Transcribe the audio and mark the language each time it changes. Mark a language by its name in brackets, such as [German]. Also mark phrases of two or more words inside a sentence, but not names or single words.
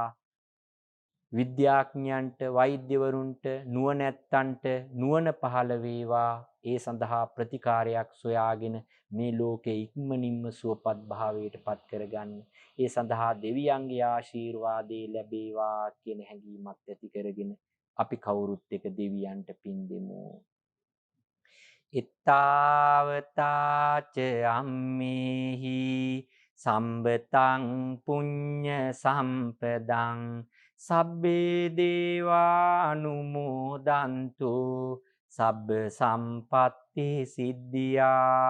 [Sinhala] විද්‍යාඥයන්ට වෛද්‍යවරුන්ට නුවණැත්තන්ට නුවණ පහළ වේවා. ඒ සඳහා ප්‍රතිකාරයක් සොයාගෙන මේ ලෝකෙ ඉක්මනින්ම සුවපත් භාවයට පත් කරගන්න. ඒ සඳහා දෙවියන්ගේ ආශිර්වාදේ ලැබේවා කියන හැඟීමක් ඇති කරගෙන අපි කවුරුත් එක දෙවියන්ට පින් දෙමු. [Pali] ittavataච අම්මේහි සම්බතං පුඤ්ඤ සම්පදං සබ්බේ දේවානුමෝදන්තු සබ්බ සම්පත්ති සිද්ධියා.